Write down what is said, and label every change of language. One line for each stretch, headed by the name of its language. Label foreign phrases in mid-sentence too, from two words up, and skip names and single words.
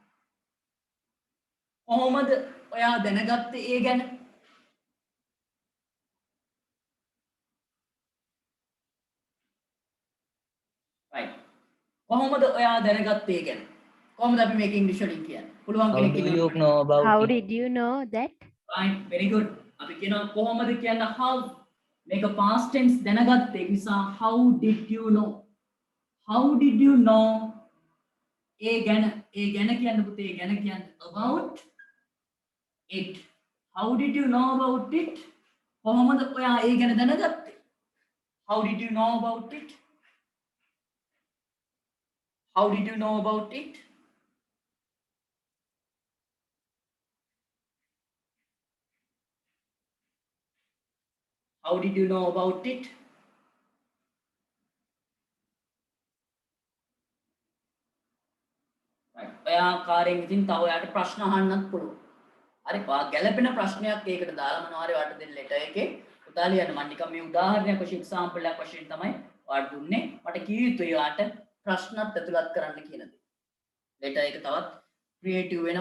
Sinhala: කොහොමද ඔයා දැනගත්තේ ඒ ගැන?
English: right.
Sinhala: කොහොමද ඔයා දැනගත්තේ ඒ ගැන? කොහොමද අපි මේක ඉංග්‍රීසි වලින් කියන්නේ? පුළුවන්
English: How
Sinhala: කෙනෙක්
English: do
Sinhala: කියන්න.
English: you know about How it? did you know that? right, very good.
Sinhala: අපි කියනවා කොහොමද කියන්න how. මේක
English: past tense
Sinhala: දැනගත්තේ නිසා
English: how did you know? How did you know?
Sinhala: ඒ ගැන කියන්න පුතේ ඒ ගැන කියන්න
English: about it. How did you know about it?
Sinhala: කොහොමද ඔයා ඒ ගැන දැනගත්තේ?
English: How did you know about it? How did you know about it? How did you know about it? right.
Sinhala: ඔයා කාර්යයෙන් ඉතින් තව ඔයාට ප්‍රශ්න අහන්නත් පුළුවන්. හරි. ඔයා ගැළපෙන ප්‍රශ්නයක් ඒකට දාලා මොනවා හරි ඔයාට දෙන්න ලෙටර් එකේ පුතා ලියන්න. මම නිකන් මේ උදාහරණයක් වශයෙන් එක්සැම්පල් එකක් වශයෙන් තමයි ඔයාට දුන්නේ. මට කිය යුතුයි ඔයාට ප්‍රශ්නත් ඇතුළත් කරන්න කියන දේ. ලෙටර් එක තවත් ක්‍රියේටිව් වෙනවා.